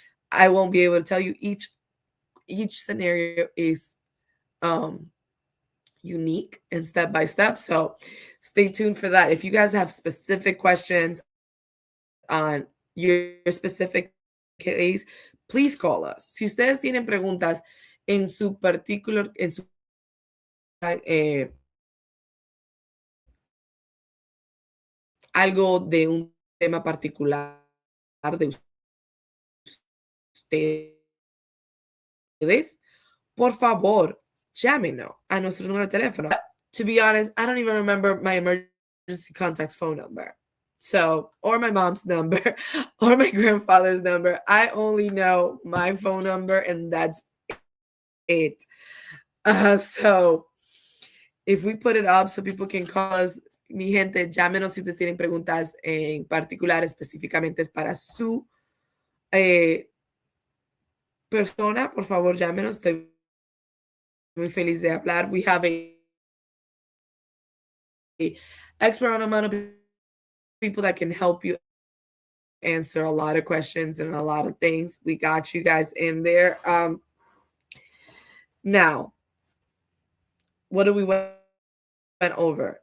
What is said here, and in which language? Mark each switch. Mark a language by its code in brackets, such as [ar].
[en] I won't be able to tell you each scenario is unique and step by step. So stay tuned for that. If you guys have specific questions on your specific case, please call us. [es] Si ustedes tienen preguntas en su particular, en su algo de un tema particular de ustedes, por favor, llámenos a nuestro número de teléfono. [en] To be honest, I don't even remember my emergency contacts phone number. So, or my mom's number, or my grandfather's number. I only know my phone number, and that's it. So, if we put it up so people can call us, [es] mi gente, llámenos si ustedes tienen preguntas en particular, específicamente es para su persona. Por favor, llámenos. Estoy muy feliz de hablar. [en] We have a expert amount of people that can help you answer a lot of questions and a lot of things. We got you guys in there. Now, what do we went over?